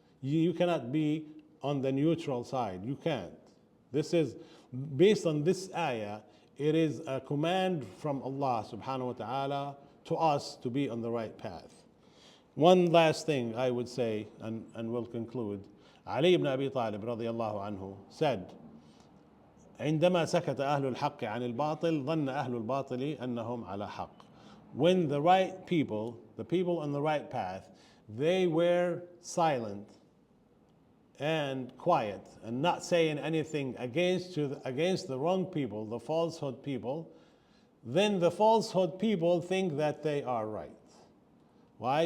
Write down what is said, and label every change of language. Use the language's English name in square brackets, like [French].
[English] You cannot be on the neutral side. You can't. This is based on this ayah. It is a command from Allah subhanahu wa ta'ala to us to be on the right path. One last thing I would say, and we'll conclude. Ali ibn Abi Talib radiyallahu anhu said, [Arabic] عندما سكت أهل الحق عن الباطل ظن أهل الباطل أنهم على حق. [English] When the right people, the people on the right path, they were silent and quiet and not saying anything against the wrong people, the falsehood people, then the falsehood people think that they are right. Why?